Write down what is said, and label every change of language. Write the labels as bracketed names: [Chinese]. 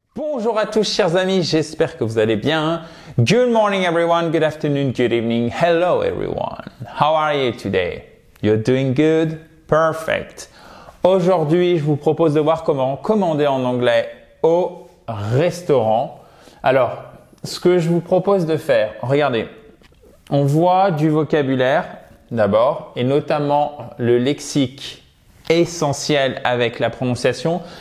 [French] Bonjour à tous chers amis, j'espère que vous allez bien. [English] Good morning everyone, good afternoon, good evening, hello everyone. How are you today? You're doing good? Perfect. [French] Aujourd'hui, je vous propose de voir comment commander en anglais au restaurant. Alors, ce que je vous propose de faire, regardez, on voit du vocabulaire d'abord et notamment le lexique essentiel avec la prononciation.